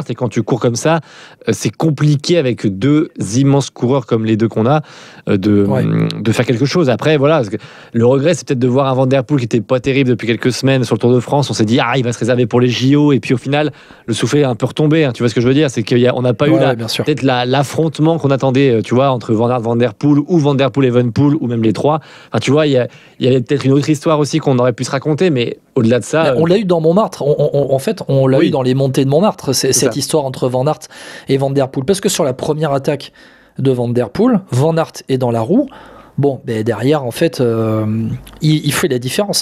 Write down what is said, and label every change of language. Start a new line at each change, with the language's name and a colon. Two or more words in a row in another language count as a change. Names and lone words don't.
French: Et quand tu cours comme ça, c'est compliqué avec deux immenses coureurs comme les deux qu'on a de faire quelque chose. Après, voilà. Le regret, c'est peut-être de voir un Van der Poel qui n'était pas terrible depuis quelques semaines sur le Tour de France. On s'est dit, il va se réserver pour les JO. Et puis au final, le soufflet est un peu retombé. Hein. Tu vois ce que je veux dire? C'est qu'on n'a pas eu peut-être l'affrontement qu'on attendait, tu vois, entre Van Aert, Van der Poel ou Van der Poel et Evenepoel ou même les trois. Enfin, tu vois, il y avait peut-être une autre histoire aussi qu'on aurait pu se raconter. Mais au-delà de ça. On l'a eu dans Montmartre. En fait, on l'a eu dans les montées de Montmartre. C'est cette histoire entre Van Aert et Van der Poel. Parce que sur la première attaque de Van der Poel, Van Aert est dans la roue. Bon, derrière, en fait, il fait la différence.